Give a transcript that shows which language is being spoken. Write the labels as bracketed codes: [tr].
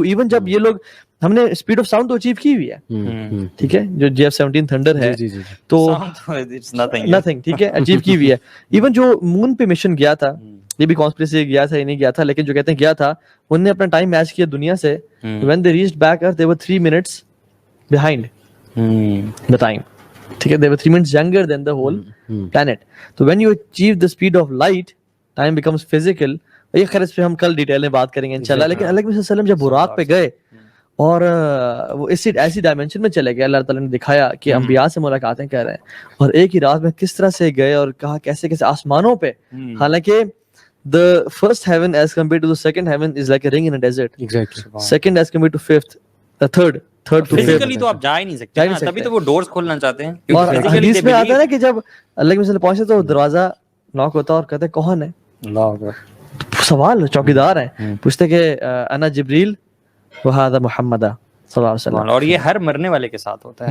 [ur] Even جب یہ لوگ, ہم نے اسپیڈ آف ساؤنڈ تو اچیو کی ہوئی ہے, ٹھیک ہے, جو JF-17 تھنڈر ہے تو نتھنگ, ٹھیک ہے, اچیو کی ہوئی ہے. ایون جو مون پہ مشن گیا تھا, یہ بھی کانسپریسی گیا تھا یا نہیں گیا تھا, لیکن جو کہتے ہیں گیا تھا, انہوں نے اپنا ٹائم میچ کیا دنیا سے. [en] when they reached back earth they were 3 minutes behind the time, ٹھیک ہے, they were 3 minutes younger than the whole planet. تو when you achieve the speed of light, time becomes physical. [ur] یہ خیر اس پہ ہم کل ڈیٹیل میں بات کریں گے انشاءاللہ. لیکن اللہ کے وسلم جب براق پہ گئے اور وہ ایسی ڈائمینشن میں چلے گئے, اللہ تعالیٰ نے دکھایا کہ انبیاء سے ملاقاتیں کر رہے ہیں, اور ایک ہی رات میں کس طرح سے گئے اور کہا کیسے کیسے آسمانوں پہ, حالانکہ [en] the first heaven as compared to the second heaven is like a ring in a desert. Exactly. Second as compared to fifth, the third to fifth. [ur] Physically تو آپ جا ہی نہیں سکتے, تبھی تو وہ ڈورز کھولنا چاہتے ہیں. اور حدیث میں آتا ہے نا کہ جب اللہ کے وسلم پہنچے تو دروازہ ناک ہوتا اور کہتے کون ہے, سوال چوکیدار ہیں, پوچھتے کہ [ar] انا جبریل وہذا محمد صلی اللہ علیہ وسلم. [ur] اور یہ ہر مرنے والے کے ساتھ ہوتا ہے.